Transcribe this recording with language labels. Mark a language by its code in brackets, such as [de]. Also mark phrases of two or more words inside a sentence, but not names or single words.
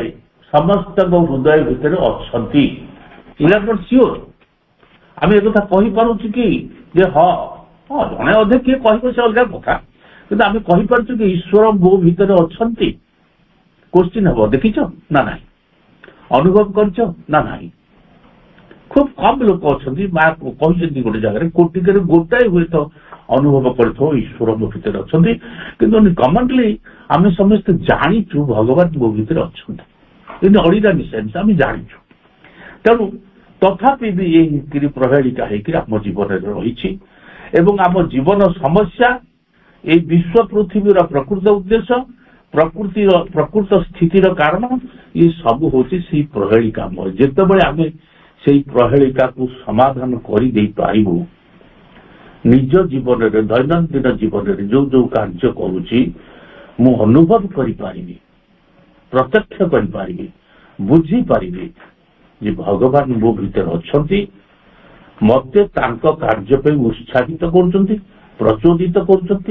[or] ସମସ୍ତଙ୍କ ହୃଦୟ ଭିତରେ ଅଛନ୍ତି। [en] it not sure. [or] ଆମେ ଏକଥା କହିପାରୁଛୁ କି ଯେ ହଁ ଜଣେ ଅଧେ କିଏ କହିବ, ସେ ଅଲଗା କଥା, କିନ୍ତୁ ଆମେ କହିପାରୁଛୁ କି ଈଶ୍ୱର ମୋ ଭିତରେ ଅଛନ୍ତି? କୋଶ୍ଚିନ୍ ହବ, ଦେଖିଛ ନା ନାହିଁ? ଅନୁଭବ କରିଛ ନା ନାହିଁ? ଖୁବ କମ ଲୋକ অଛନ୍ତି, মা କହିଛନ୍ତି ଗୋଟେ ଜାଗାରେ କୋଟିକରେ ଗୋଟାଏ ହୁଏତ ଅନୁଭବ କରିଥିବ ଈଶ୍ୱର ମୋ ଭିତରେ ଅଛନ୍ତି। କିନ୍ତୁ କମନଲି ଆମେ ସମସ୍ତେ ଜାଣିଛୁ ଭଗବାନ ମୋ ଭିତରେ ଅଛନ୍ତି, କିନ୍ତୁ [en] ordinary sense [or] ଆମେ ଜାଣିଛୁ। ତେଣୁ ତଥାପି ବି ଏଇ ପ୍ରହେଳିକା ହେଇକି ଆମ ଜୀବନରେ ରହିଛି ଏବଂ ଆମ ଜୀବନ ସମସ୍ୟା, ଏଇ ବିଶ୍ୱ ପୃଥିବୀର ପ୍ରକୃତ ଉଦ୍ଦେଶ୍ୟ, ପ୍ରକୃତ ସ୍ଥିତିର କାରଣ, ଏ ସବୁ ହଉଛି ସେଇ ପ୍ରହେଳିକାମୟ। ଯେତେବେଳେ ଆମେ ସେଇ ପ୍ରହେଳିକାକୁ ସମାଧାନ କରିଦେଇପାରିବୁ, ନିଜ ଜୀବନରେ, ଦୈନନ୍ଦିନ ଜୀବନରେ ଯୋଉ ଯୋଉ କାର୍ଯ୍ୟ କରୁଛି ମୁଁ ଅନୁଭବ କରିପାରିବି, ପ୍ରତ୍ୟକ୍ଷ କରିପାରିବି, ବୁଝିପାରିବି ଯେ ଭଗବାନ ମୋ ଭିତରେ ଅଛନ୍ତି, ମତେ ତାଙ୍କ କାର୍ଯ୍ୟ ପାଇଁ ଉତ୍ସାହିତ କରୁଛନ୍ତି, ପ୍ରଚୋଦିତ କରୁଛନ୍ତି।